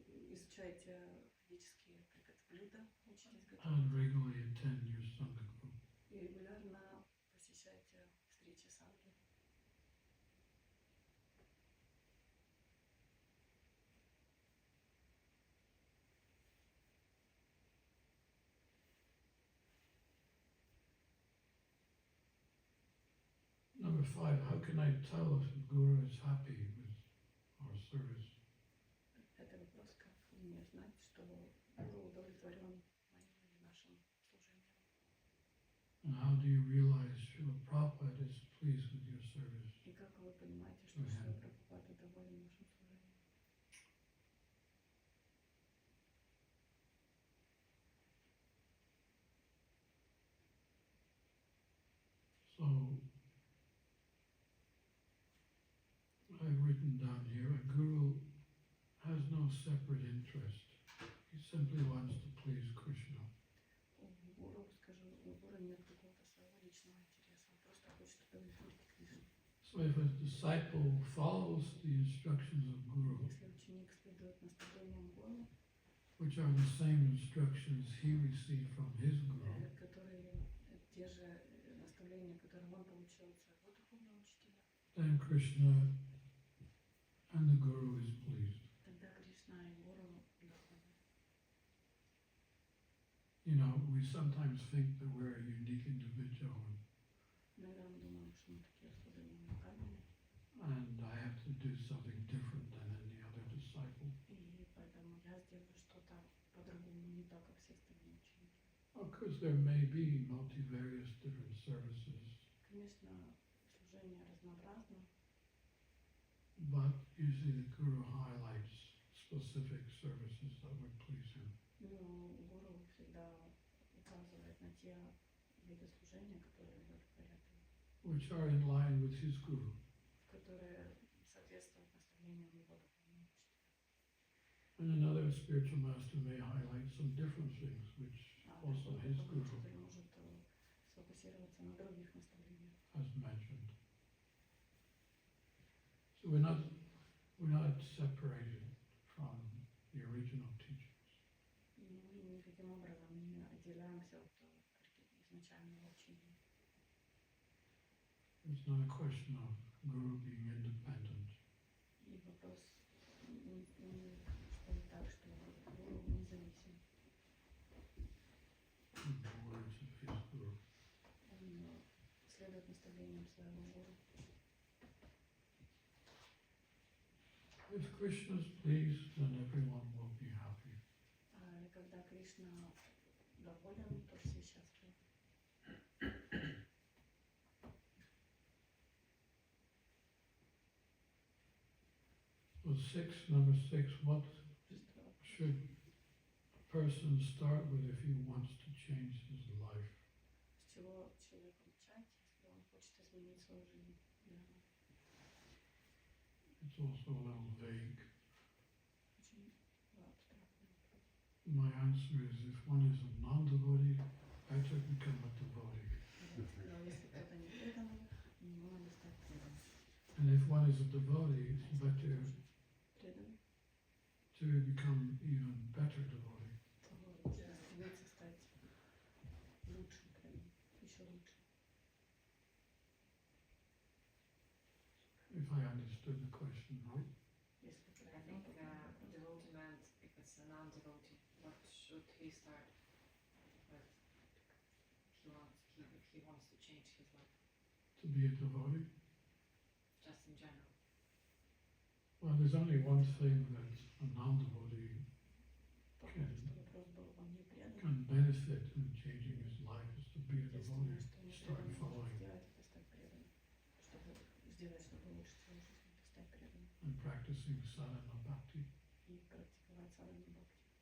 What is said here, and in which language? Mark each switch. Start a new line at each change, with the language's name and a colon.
Russian: изучайте ведические блюда, учитесь готовить
English: and regularly attend your Sangha group.
Russian: и регулярно посещайте встречи санги.
English: Number 5, how can I tell if the Guru is happy with our service?
Russian: Это вопрос, как внутренне знать, что Гуру удовлетворен моим или нашим служением.
English: And how do you realize Srila Prabhupada is pleased with your service?
Russian: И как вы понимаете, что Ага. Шрила Прабхупада доволен вашим служением?
English: So, I've written down here, a guru has no separate interest. He simply wants to please Krishna.
Russian: У гуру, скажу, у гуру нет какого-то своего личного интереса, он просто хочет удовлетворить Кришну.
English: So if a disciple follows the instructions of Guru,
Russian: Если ученик следует наставлениям гуру,
English: which are the same instructions he received from his Guru,
Russian: которые те же наставления, которые он получил от своего духовного учителя,
English: then Krishna and the Guru is pleased.
Russian: тогда Кришна и гуру довольны.
English: You know, we sometimes think that we're a unique individual
Russian: Иногда мы думаем, что мы такие особенные, уникальные,
English: and I have to do something different than any other disciple.
Russian: и поэтому я сделаю что-то по-другому, не так, как все остальные ученики.
English: Of course, there may be multivarious different services,
Russian: Конечно, служение разнообразно,
English: but usually the Guru highlights specific services that would please him.
Russian: но гуру всегда указывает на те виды служения, которые удовлетворят его,
English: Which are in line with his Guru.
Russian: которые соответствуют наставлениям его духовного учителя.
English: And another spiritual master may highlight some different things, which
Russian: А
English: also
Russian: другой
English: his
Russian: духовный
English: Guru
Russian: учитель может сфокусироваться на других наставлениях.
English: has mentioned. So we're not separated from the original teachings.
Russian: И мы никаким образом не отделяемся от изначального учения.
English: It's not a question of Guru being independent.
Russian: И вопрос не стоит так, что гуру независим.
English: In the words of his Guru.
Russian: Он следует наставлениям своего гуру.
English: If Krishna is pleased, then everyone will be happy.
Russian: И когда Кришна доволен, то все счастливы.
English: So number six, what
Russian: Шестой.
English: should a person start with if he wants to change his life?
Russian: С чего человек начать, если он хочет изменить свою жизнь?
English: It's also a little vague.
Russian: Очень абстрактный вопрос.
English: My answer is if one is a non-devotee, better become a devotee.
Russian: Но если кто-то не преданный, ему надо стать преданным.
English: And if one is a devotee, it's better
Russian: Преданный,
English: to become even better devotee.
Russian: то нужно стремиться стать лучшим преданным, еще лучше.
English: If I understood the question right.
Russian: Если
English: I think devotee meant if it's a non-devotee, what should he start with? He wants to change his life, To be a devotee? just in general. Well, there's only one thing that a non-devotee
Russian: Потому что вопрос был, он не преданный.
English: can benefit in changing his life is to be a
Russian: Единственное,
English: devotee.
Russian: что не
English: Start
Russian: преданный может
English: following
Russian: сделать, это стать преданным. Чтобы сделать, чтобы улучшить свою жизнь, это стать преданным.
English: and practicing sadhana bhakti.
Russian: И практиковать садхану бхакти.